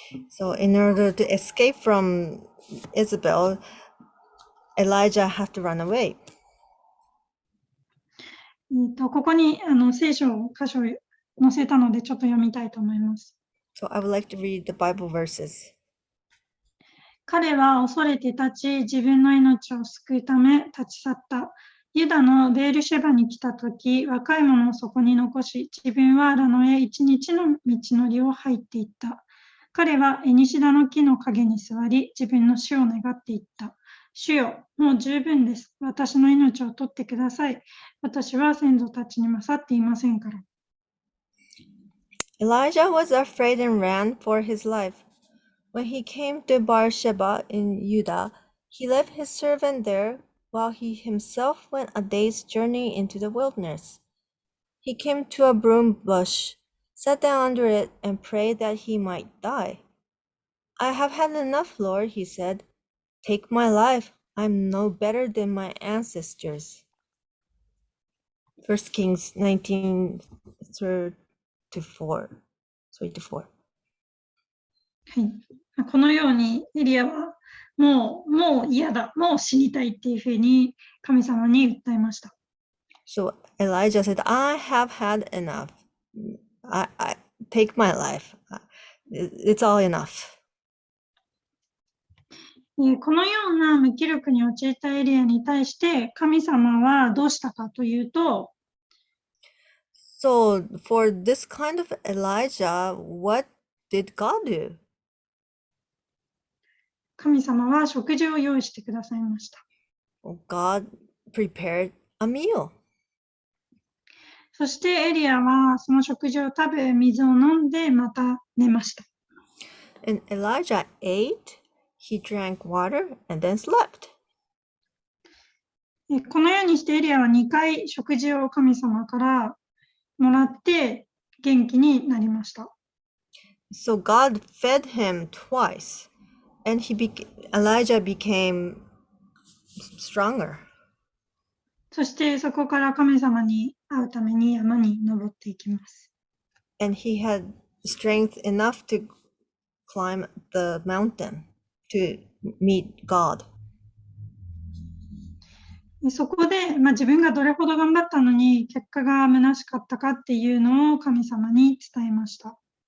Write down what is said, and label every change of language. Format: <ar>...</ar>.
<en>So in order to escape from Isabel, Elijah had to run away.</en> <ja>ここに聖書を箇所を載せたのでちょっと読みたいと思います。</ja> <en>So I would like to read the Bible verses.</en> <ja>彼は恐れて立ち、自分の命を救うため立ち去った。ユダのベールシェバに来たとき、若い者をそこに残し、自分はラノへ一日の道のりを入っていった。彼はエニシダの木の陰に座り、自分の死を願っていった。主よ、もう十分です。私の命を取ってください。私は先祖たちに勝っていませんから。</ja> <en>Elijah was afraid and ran for his life. When he came to Beersheba in Judah, he left his servant there while he himself went a day's journey into the wilderness. He came to a broom bush, sat down under it, and prayed that he might die. I have had enough, Lord, he said. Take my life. I'm no better than my ancestors. 1 Kings 19, 3 to 4. 3 to 4.</en> <ja>はい、このようにエリアはもう嫌だ、もう死にたいっていうふうに神様に訴えました。</ja> <en>So Elijah said, I have had enough. I take my life. It's all enough.</en> <ja>このような無気力に陥ったエリアに対して神様はどうしたかというと、</ja> <en>So for this kind of Elijah, what did God do?</en> <ja>神様は食事を用意してくださいました。</ja> <en>God prepared a meal.</en> <ja>そしてエリアはその食事を食べ、水を飲んでまた寝ました。</ja> <en>And Elijah ate, he drank water, and then slept.</en> <ja>このようにしてエリアは2回食事を神様からもらって元気になりました。</ja> <en>So God fed him twice, and Elijah became stronger.</en> <ja>そしてそこから神様に会うために山に登っていきます。</ja> <en>And he had strength enough to climb the mountain to meet God.</en> <ja>そこで、自分がどれほど頑張ったのに結果が虚しかったかっていうのを神様に伝えました。</ja>